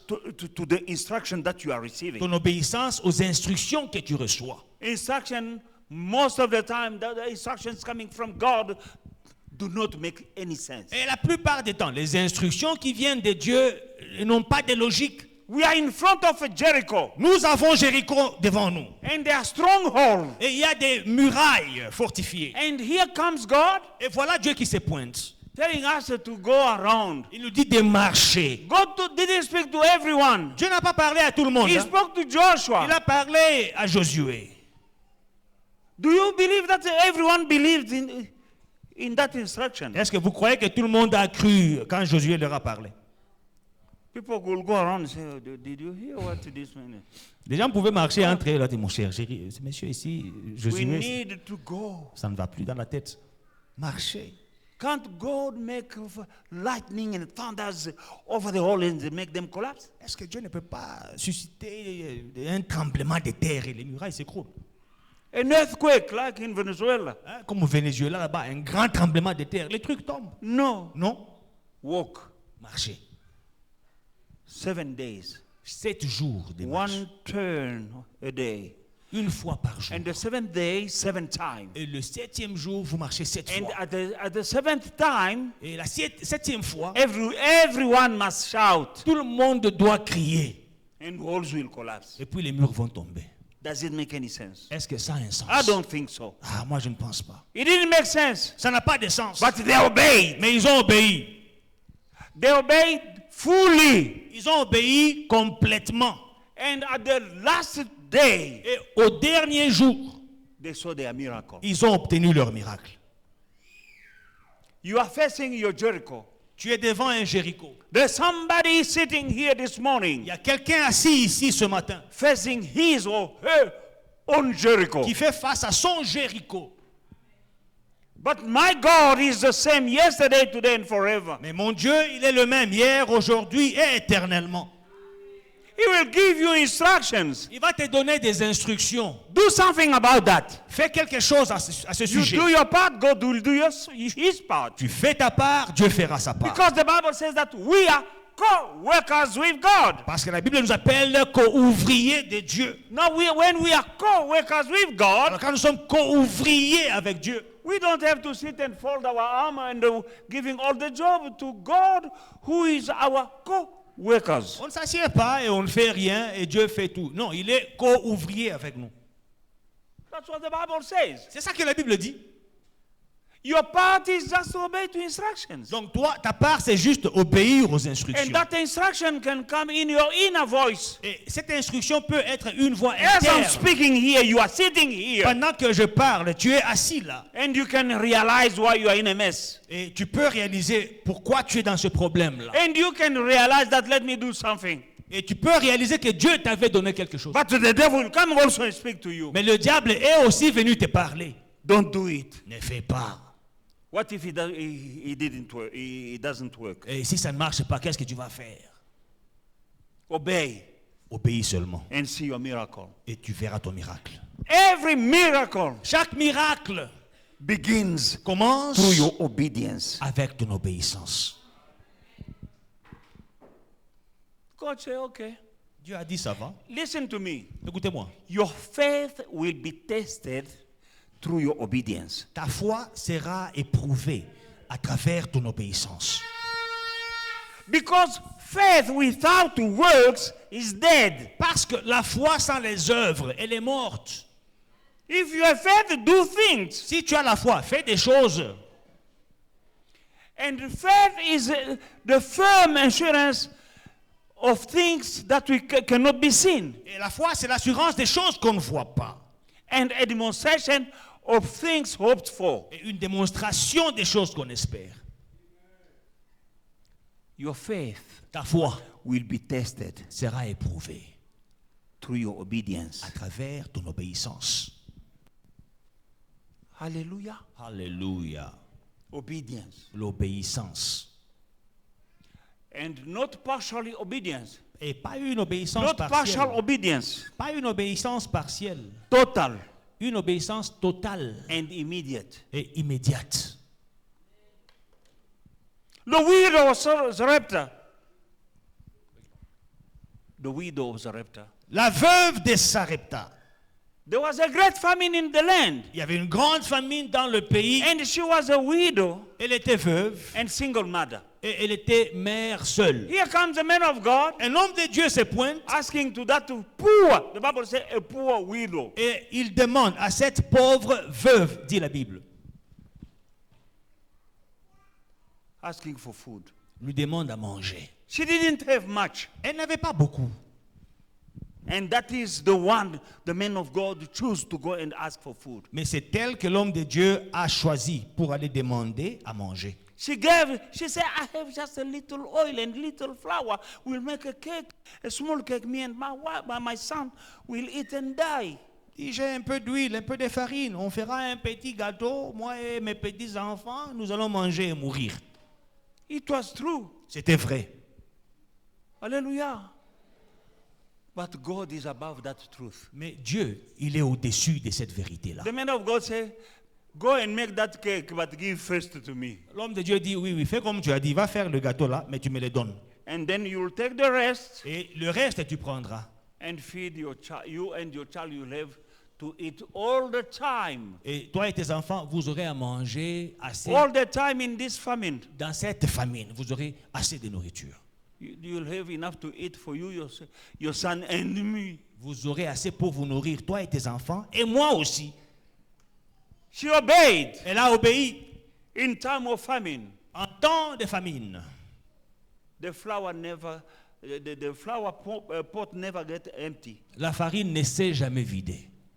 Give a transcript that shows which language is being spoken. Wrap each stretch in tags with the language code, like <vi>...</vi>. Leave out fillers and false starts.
<en>to the instruction that you are receiving.</en> <fr>Ton obéissance aux instructions que tu reçois.</fr> <en>Instruction, most of the time, the instructions coming from God do not make any sense.</en> <fr>Et la plupart des temps, les instructions qui viennent de Dieu n'ont pas de logique.</fr> <en>We are in front of Jericho,</en> <fr>Nous avons Jéricho devant nous.</fr> <en>and there are strongholds.</en> <fr>Et il y a des murailles fortifiées.</fr> <en>And here comes God</en> <fr>Et voilà Dieu qui se pointe.</fr> <en>telling us to go around.</en> <fr>Il nous dit de marcher.</fr> <en>God didn't speak to everyone.</en> <fr>Dieu n'a pas parlé à tout le monde.</fr> <en>He Hein. spoke to Joshua.</en> <fr>Il a parlé à Josué.</fr> <en>Do you believe that everyone believed in that instruction?</en> <fr>Est-ce que vous croyez que tout le monde a cru quand Josué leur a parlé?</fr> <en>People will go around and say, "Oh, did you hear what this man is?"</en> <fr>Les gens pouvaient marcher entre eux. Là, mon cher, ce monsieur ici,</fr> <en>We</en> <fr>Josué,</fr> <en>need to go.</en> <fr>ça ne va plus dans la tête. Marcher.</fr> <en>Can't God make lightning and thunders over the whole and make them collapse?</en> <fr>Est-ce que Dieu ne peut pas susciter un tremblement de terre et les murailles s'écroulent?</fr> <en>An earthquake like in Venezuela?</en> <fr>Hein, comme au Venezuela là-bas, un grand tremblement de terre, les trucs tombent.</fr> <en>No.</en> <fr>Non,</fr> <en>Walk</en> <fr>marcher.</fr> <en>7 days.</en> <fr>7 jours de marche.</fr> <en>One turn a day.</en> <fr>Une fois par jour.</fr> <en>And the 7th day, 7 times.</en> <fr>Et le 7e jour, vous marchez 7</fr> <en>And</en> <fr>fois.</fr> <en>at the 7th time,</en> <fr>Et la 7e fois,</fr> <en>everyone must shout.</en> <fr>tout le monde doit crier.</fr> <en>And walls will collapse.</en> <fr>Et puis les murs vont tomber.</fr> <en>Does it make any sense?</en> <fr>Est-ce que ça a un sens?</fr> <en>I don't think so.</en> <fr>Ah, moi je ne pense pas.</fr> <en>It didn't make sense.</en> <fr>Ça n'a pas de sens.</fr> <en>But they obeyed.</en> <fr>Mais ils ont obéi.</fr> <en>They obeyed fully.</en> <fr>Ils ont obéi complètement.</fr> <en>And at the last day,</en> <fr>Et au dernier jour,</fr> <en>they saw their miracle.</en> <fr>ils ont obtenu leur miracle.</fr> <en>You are facing your Jericho.</en> <fr>Tu es devant un Jéricho.</fr> <en>There's somebody sitting here this</en> <fr>Il</fr> <en>morning</en> <fr>y a quelqu'un assis ici ce matin</fr> <en>facing his or her own Jericho.</en> <fr>qui fait face à son Jéricho.</fr> <en>But my God is the same yesterday, today, and forever.</en> <fr>Mais mon Dieu, il est le même hier, aujourd'hui et éternellement.</fr> <en>He will give you instructions.</en> <fr>Il va te donner des instructions.</fr> <en>Do something about that.</en> <fr>Fais quelque chose à ce</fr> <en>You</en> <fr>sujet.</fr> <en>do your part, God will do his part.</en> <fr>Tu fais ta part, Dieu fera sa part.</fr> <en>Because the Bible says that we are co-workers with God.</en> <fr>Parce que la Bible nous appelle co-ouvriers de Dieu.</fr> <en>Now, when we are co-workers with God,</en> <fr>Alors quand nous sommes co-ouvriers avec Dieu,</fr> <en>we don't have to sit and fold our arm and giving all the job to God, who is our co-workers.</en> <fr>on ne s'assied pas et on ne fait rien et Dieu fait tout. Non, il est co-ouvrier avec nous.</fr> <en>That's what the Bible says.</en> <fr>C'est ça que la Bible dit.</fr> <en>Your part is just to obey to instructions.</en> <fr>Donc toi, ta part, c'est juste obéir aux</fr> <en>And</en> <fr>instructions.</fr> <en>that instruction can come in your inner voice.</en> <fr>Et cette instruction peut être une voix</fr> <en>As I'm</en> <fr>interne.</fr> <en>speaking here, you are sitting here.</en> <fr>Pendant que je parle, tu es assis là.</fr> <en>And you can realize why you are in a mess.</en> <fr>Et tu peux réaliser pourquoi tu es dans ce problème-là.</fr> <en>And you can realize that let me do something.</en> <fr>Et tu peux réaliser que Dieu t'avait donné quelque chose.</fr> <en>But the devil will come also and speak to you.</en> <fr>Mais le diable est aussi venu te parler.</fr> <en>Don't do it.</en> <fr>Ne fais pas.</fr> <en>What if he didn't work? It doesn't work.</en> <fr>Et si ça ne marche pas, qu'est-ce que tu vas faire?</fr> <en>Obey</en> <fr>Obéis seulement.</fr> <en>and see your miracle.</en> <fr>Et tu verras ton miracle.</fr> <en>Every miracle</en> <fr>Chaque miracle</fr> <en>begins</en> <fr>commence</fr> <en>through your obedience.</en> <fr>avec ton obéissance.</fr> <en>God say, okay,</en> <fr>Dieu a dit ça va.</fr> <en>listen to me.</en> <fr>Écoutez-moi.</fr> <en>Your faith will be tested through your obedience.</en> <fr>Ta foi sera éprouvée à travers ton obéissance.</fr> <en>Because faith without works is dead.</en> <fr>Parce que la foi sans les œuvres, elle est morte.</fr> <en>If you have faith, do things.</en> <fr>Si tu as la foi, fais des choses.</fr> <en>And faith is the firm assurance of things that we cannot be seen.</en> <fr>Et la foi, c'est l'assurance des choses qu'on ne voit pas.</fr> <en>And a demonstration of things hoped for.</en> <fr>Et une démonstration des choses qu'on espère.</fr> <en>Your faith</en> <fr>Ta foi</fr> <en>will be tested</en> <fr>sera éprouvée</fr> <en>through your obedience.</en> <fr>à travers ton obéissance.</fr> <en>Hallelujah.</en> <fr>Alléluia.</fr> <en>Obedience.</en> <fr>L'obéissance.</fr> <en>And not partially obedience.</en> <fr>Et pas une obéissance</fr> <en>Not partial</en> <fr>partielle.</fr> <en>obedience.</en> <fr>Pas une obéissance partielle.</fr> <en>Total</en> <fr>Une obéissance totale</fr> <en>and immediate.</en> <fr>et immédiate.</fr> <en>The widow of Zarepta. The widow of Zarepta.</en> <fr>La veuve de Sarepta.</fr> <en>There was a great famine in the land.</en> <fr>Il y avait une grande famine dans le pays.</fr> <en>And she was a widow</en> <fr>Elle était veuve</fr> <en>and single mother.</en> <fr>et elle était mère seule.</fr> <en>Here comes the man of God</en> <fr>Un homme de Dieu se pointe</fr> <en>asking to that poor, the Bible says a poor widow.</en> <fr>et il demande à cette pauvre veuve, dit la Bible,</fr> <en>Asking for food.</en> <fr>lui demande à manger.</fr> <en>She didn't have much.</en> <fr>Elle n'avait pas beaucoup.</fr> <en>And that is the one the man of God chose to go and ask for food.</en> <fr>Mais c'est elle que l'homme de Dieu a choisi pour aller demander à manger.</fr> <en>She said, I have just a little oil and little flour. We'll make a cake, a small cake. Me and my wife, my son will eat and die.</en> <fr>Il dit, j'ai un peu d'huile, un peu de farine. On fera un petit gâteau. Moi et mes petits-enfants, nous allons manger et mourir.</fr> <en>It was true.</en> <fr>C'était vrai.</fr> <en>Hallelujah. But God is above that truth.</en> <fr>Mais Dieu, il est au-dessus de cette vérité-là.</fr> <en>The man of God said, go and make that cake, but give first to me.</en> <fr>L'homme de Dieu dit, oui, oui, fais comme tu as dit, va faire le gâteau là, mais tu me le donnes.</fr> <en>And then you'll take the rest</en> <fr>Et le reste, tu prendras.</fr> <en>and feed your child. You and your child, you'll have to eat all the time.</en> <fr>Et toi et tes enfants, vous aurez à manger assez.</fr> <en>All the time in this famine.</en> <fr>Dans cette famine, vous aurez assez de nourriture.</fr> <en>You'll have enough to eat for you, your son and me.</en> <fr>Vous aurez assez pour vous nourrir, toi et tes enfants, et moi aussi.</fr> <en>She obeyed</en> <fr>Elle a obéi</fr> <en>in time of famine.</en> <fr>en temps de famine.</fr> <en>The flour never, the flour pot never get empty.</en> <fr>La farine ne s'est jamais vidée.</fr>